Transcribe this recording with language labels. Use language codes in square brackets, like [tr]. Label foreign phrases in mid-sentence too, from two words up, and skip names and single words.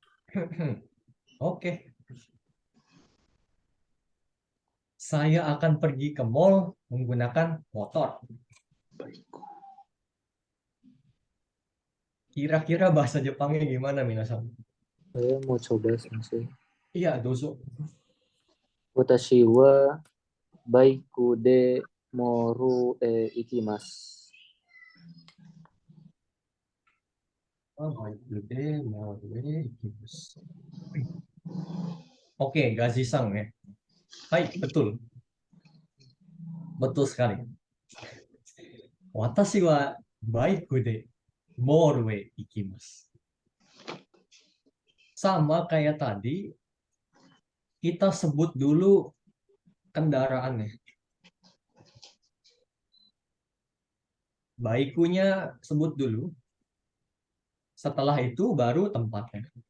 [id] Oke. Saya akan pergi ke mall menggunakan motor. Baikku. Kira-kira bahasa Jepangnya gimana, minasan? Saya mau coba sensei. Iya, dozo. [ja] 私はバイクでモール行きます. [id] Oke, Gazi-san ya. Hai, betul. Betul sekali. [ja] 私はバイクでモールへ行きます. [id] Sama kayak tadi, kita sebut dulu kendaraannya. Baikunya sebut dulu. Setelah itu baru tempatnya.